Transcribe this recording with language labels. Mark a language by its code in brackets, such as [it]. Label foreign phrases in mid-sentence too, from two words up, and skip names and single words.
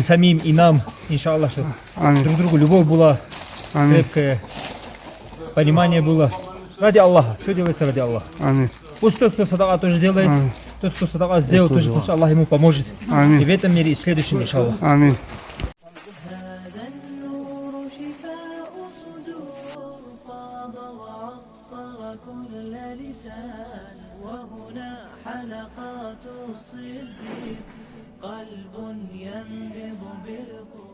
[ru] и самим, и нам, иншаллах, чтобы Аминь. друг другу любовь была Аминь. крепкая, понимание было. Ради Аллаха, все делается ради Аллаха. Аминь. Пусть тот, кто садака тоже делает, Аминь. тот, кто садака сделал, тоже пусть Аллах ему поможет. Аминь. И в этом мире, и в следующем, иншаллах. Аминь. [ar] هذا النور شفاء صدور فاض وعطر كل لسان وهنا حلقات الصدق قلب ينبض بالقرآن